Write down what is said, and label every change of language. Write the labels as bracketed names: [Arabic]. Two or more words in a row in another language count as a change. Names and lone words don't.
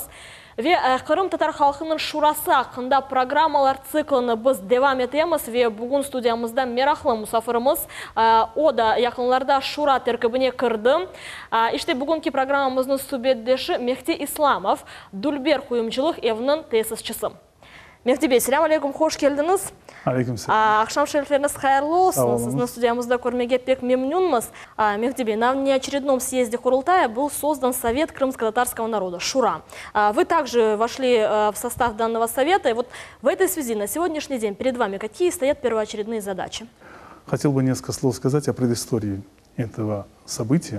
[Crimean Tatar] Ve Kırım Tatar halkının şurası hakkında programmalar циклini biz devam etemiz ve bugün studiyamızda meraklı musafirimiz o da yakınlarda şura terkibine kırdı. İşte bugünkü programımızın subetdeşi Mehdi İslamov, Dulber Kuyumculuk evinin tesisçisi. Mehdi Bey, selamun aleyküm, hoş geldiniz. Aleykümselam. Akşam şerifleriniz hayırlı olsun. Sizni студиямызda көрмеге pek memnунмыз. [Russian] Мехди Бей, на неочередном съезде Курултая был создан Совет крымско-татарского народа, Шура. Вы также вошли в состав данного совета. И вот в этой связи на сегодняшний день перед вами какие стоят первоочередные задачи? Хотел бы несколько слов сказать о предыстории этого события.